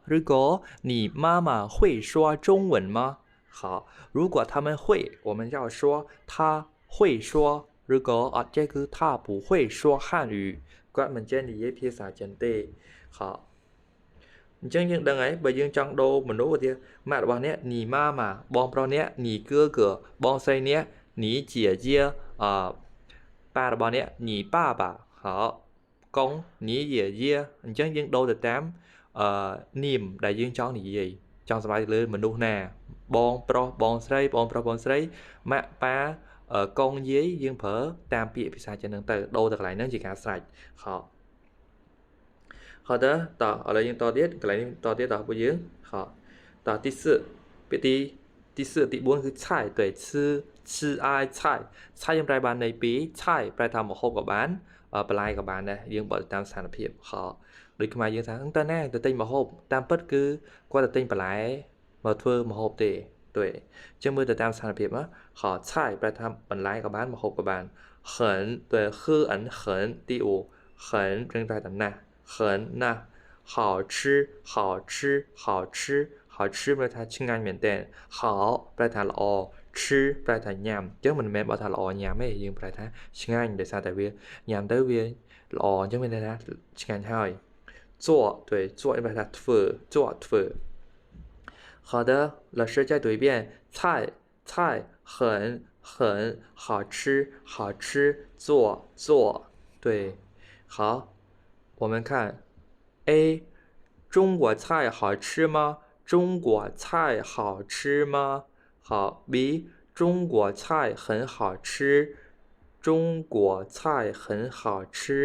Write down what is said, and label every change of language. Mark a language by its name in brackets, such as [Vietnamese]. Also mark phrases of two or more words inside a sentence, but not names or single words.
[Chinese] 如果你妈妈会说中文吗？好，如果他们会，我们要说他会说。如果这个他不会说汉语 [Khmer] គាត់មិនចេះនិយាយភាសាចិនទេ好អញ្ចឹងយើងដឹងហើយបើ យើងចង់ដូរមនុស្សទៀតម៉ាក់របស់អ្នក [Chinese] 你妈妈 [Khmer] បងប្រុសអ្នក [Chinese] 你哥哥 [Khmer] បងស្រីអ្នក [Chinese] 你姐姐 [Khmer] ប៉ារបស់អ្នក [Chinese] 你爸爸 [Khmer] 好កុងញីយាយាអញ្ចឹងយើងដូរទៅតាមនាមដែលយើងចង់និយាយចង់សម្រាប់លើមនុស្សណាបងប្រុសបងស្រីបងប្រុសបងស្រីម៉ាក់ប៉ាកុងយាយយើងប្រើតាមពាក្យភាសាចិនហ្នឹងទៅដូរទៅកន្លែងហ្នឹងជាការស្រេច 好的តឥឡូវយើងតទៀតកន្លែងនេះតទៀតតពួកយើង好តទី4ពាក្យទី4ទី4គឺឆាយ [Chinese] 对吃爱菜 [Khmer] ឆាយយើងប្រែបានន័យពីរឆាយប្រែថាម្ហូបក៏បានបន្លែក៏បានដែរយើងបើតាមស្ថានភាពហោ ដូចខ្មែរយើងថាតើណាទៅទិញម្ហូបតាមពិតគឺគាត់ទៅទិញបន្លែមកធ្វើម្ហូបទេ对ចឹងមើលទៅតាមស្ថានភាពណា好菜ប្រែថាបន្លែក៏បានម្ហូបក៏បាន [Chinese] 很对喝很第五很正在的ណា很ណា好吃好吃好吃好吃 [Khmer] ប្រែថាឆ្ងាញ់មែនតើ [Chinese] 好 [Khmer] ប្រែថាល្អ 吃ប្រែថាញ៉ាំអញ្ចឹងមិនមែនបើថាល្អញ៉ាំទេយើងប្រែថាឆ្ងាញ់ដោយសារតែវាញ៉ាំទៅ វាល្អអញ្ចឹងមានន័យថាឆ្ងាញ់ហើយ [Chinese] 做对做 [Khmer] ប្រែថាធ្វើ [Chinese] 做好的老师再读一遍菜很好吃好吃做对好我们看 A 中国菜好吃吗中国菜好吃吗好 B 中国菜很好吃中国菜很好吃